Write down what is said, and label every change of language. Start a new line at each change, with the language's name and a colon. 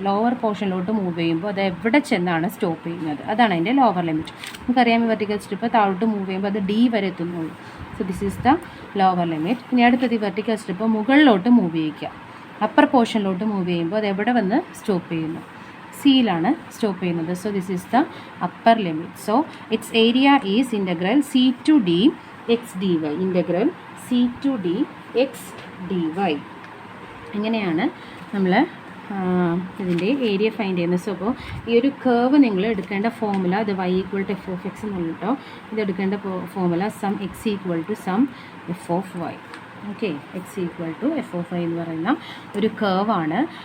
Malayalam: Lower പോർഷനിലോട്ട് move ചെയ്യുമ്പോൾ അത് എവിടെ ചെന്നാണ് സ്റ്റോപ്പ് ചെയ്യുന്നത്, അതാണ് അതിൻ്റെ ലോവർ ലിമിറ്റ്. നമുക്കറിയാം വെർട്ടിക്കൽ സ്ട്രിപ്പ് താഴോട്ട് മൂവ് ചെയ്യുമ്പോൾ അത് D വരെ എത്തുന്നുള്ളൂ.
English: So this is the lower limit.
Malayalam: ഇനി അടുത്തത് ഈ വെർട്ടിക്കൽ സ്ട്രിപ്പ് മുകളിലോട്ട് മൂവ് ചെയ്യിക്കുക. അപ്പർ പോർഷനിലോട്ട് മൂവ് ചെയ്യുമ്പോൾ അത് എവിടെ വന്ന് സ്റ്റോപ്പ് ചെയ്യുന്നു, സിയിലാണ് സ്റ്റോപ്പ് ചെയ്യുന്നത്.
English: So this is the upper limit. So its area is integral C to D x dy, integral C to D x dy.
Malayalam: ഇങ്ങനെയാണ് നമ്മൾ ഇതിൻ്റെ ഏരിയ ഫൈൻഡ് ചെയ്യുന്നത്. സോ അപ്പോൾ ഈ ഒരു കേർവ് നിങ്ങൾ എടുക്കേണ്ട ഫോർമുല അത് y=f(x) എന്നുള്ള കേട്ടോ. ഇത് എടുക്കേണ്ട formula some x=some f(y). Okay, x=f(y) എന്ന് പറയുന്ന ഒരു കേർവാണ്.